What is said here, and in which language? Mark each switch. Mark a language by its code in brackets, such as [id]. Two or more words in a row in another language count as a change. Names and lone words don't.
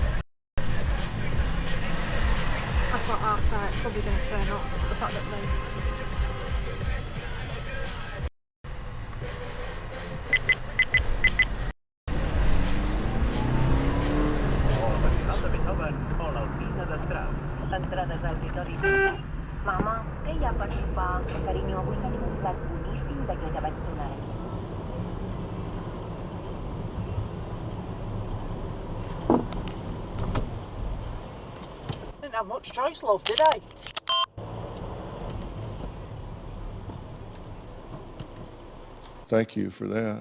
[en] I thought after it's probably going to turn off the fact that they... [ca] Entrades al auditori. Mama, què hi ha per sopar? Carinyo, avui tenim un plat boníssim d'aquell que vaig donar ahir. [en] Didn't have much choice, love, did I? Thank you for that.